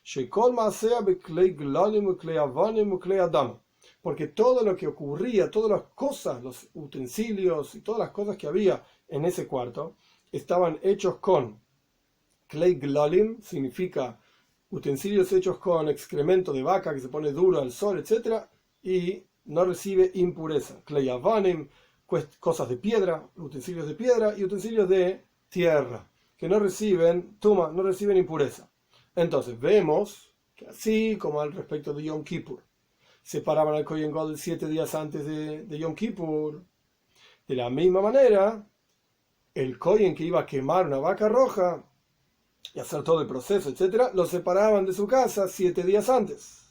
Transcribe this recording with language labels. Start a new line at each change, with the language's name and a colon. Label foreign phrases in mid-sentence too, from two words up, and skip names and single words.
Spanish: Porque todo lo que ocurría, todas las cosas, los utensilios y todas las cosas que había en ese cuarto, estaban hechos con
Hebrew: כלי גללים,
Spanish: significa utensilios hechos con excremento de vaca que se pone duro al sol, etc. Y no recibe impureza.
Hebrew: כלי אבנים,
Spanish: cosas de piedra, utensilios de piedra y utensilios de tierra, que no reciben tuma, no reciben impureza. Entonces vemos que así como al respecto de Yom Kippur, separaban al
Hebrew: כהן גדול
Spanish: 7 días antes de Yom Kippur, de la misma manera, el Kohen que iba a quemar una vaca roja y hacer todo el proceso, etc., lo separaban de su casa 7 días antes.